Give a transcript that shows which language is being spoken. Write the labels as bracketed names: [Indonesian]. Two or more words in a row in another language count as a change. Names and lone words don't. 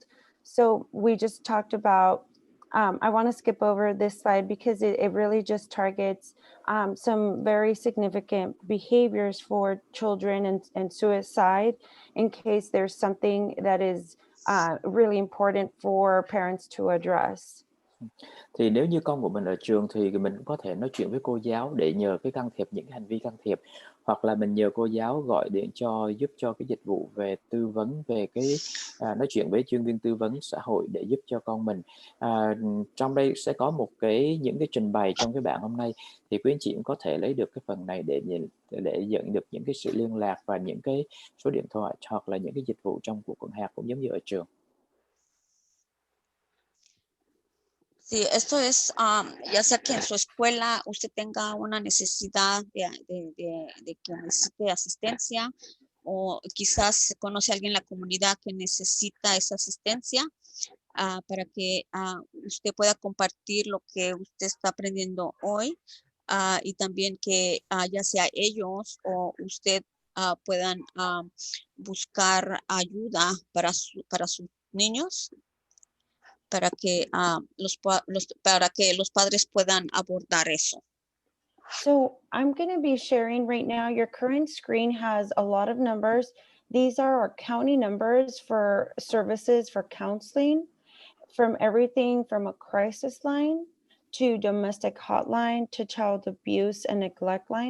[English] So we just talked about, I want to skip over this slide because it really just targets some very significant behaviors for children and suicide, in case there's something that is really important for parents to address. [Vietnamese] Thì nếu như con của mình ở trường thì mình cũng có thể nói chuyện với cô giáo để nhờ cái can thiệp những hành vi can thiệp, hoặc là mình nhờ cô giáo gọi điện giúp cho cái dịch vụ về tư vấn về cái nói chuyện với chuyên viên tư vấn xã hội để giúp cho con mình. Trong đây sẽ có những cái trình bày trong cái bảng hôm nay, thì quý anh chị cũng có thể lấy được cái phần này để nhận được những cái sự liên lạc và những cái số điện thoại hoặc là những cái dịch vụ trong cuộc quận hạt cũng giống như ở trường. [Spanish] Sí, esto es, ya sea que en su escuela usted tenga una necesidad de que necesite asistencia, o quizás conoce a alguien en la comunidad que necesita esa asistencia, para que usted pueda compartir lo que usted está aprendiendo hoy, y también que ya sea ellos o usted puedan buscar ayuda para sus niños, para que los padres puedan abordar eso. [English] So I'm going to be sharing right now. Your current screen has a lot of numbers. These are our county numbers for services for counseling, from everything from a crisis line to domestic hotline to child abuse and neglect line.